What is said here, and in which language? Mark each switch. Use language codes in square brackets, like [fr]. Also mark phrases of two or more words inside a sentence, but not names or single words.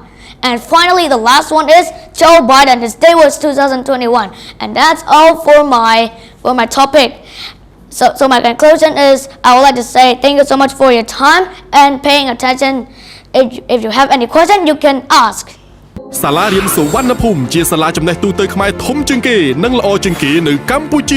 [en] And finally, the last one is Joe Biden. His date was 2021. And that's all for my topic. So my conclusion is, I would like to say thank you so much for your time and paying attention. If you have any question, you can ask. [km] សាលារៀនសុវណ្ណភូមិជាសាលាចំណេះទូទៅខ្មែរធំជាងគេនិងល្អជាងគេនៅកម្ពុជា